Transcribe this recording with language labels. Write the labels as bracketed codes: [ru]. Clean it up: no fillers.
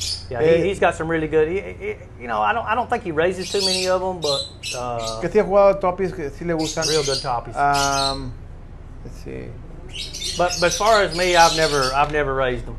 [en] Yeah, he's got some really good. You know, I don't think he raises too many of them, but [es] Que sí ha jugado toppies, que sí le gustan. [en] real good toppies. Let's see. But as far as me, I've never raised them.